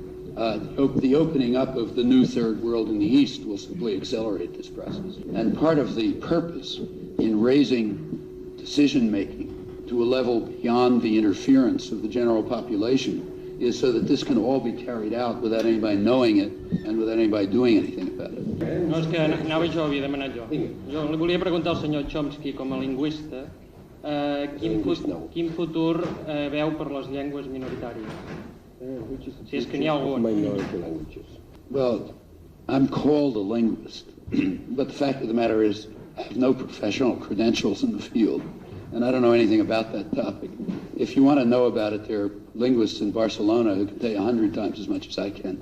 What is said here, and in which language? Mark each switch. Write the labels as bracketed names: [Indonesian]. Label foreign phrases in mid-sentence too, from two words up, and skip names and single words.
[English] The opening up of the new third world in the East will simply accelerate this process. And part of the purpose in raising decision-making to a level beyond the interference of the general population is so that this can all be carried out without anybody knowing it and without anybody doing anything about it. [Catalan] No, és que anava jo, havia demanat jo. Jo li volia preguntar al senyor Chomsky, com a lingüista, quin futur veu per les llengües minoritàries? Si és que n'hi ha algun. [English] Well, I'm called a linguist, but the fact of the matter is I have no professional credentials in the field, and I don't know anything about that topic. If you want to know about it, there are linguists in Barcelona who can tell you 100 times as much as I can.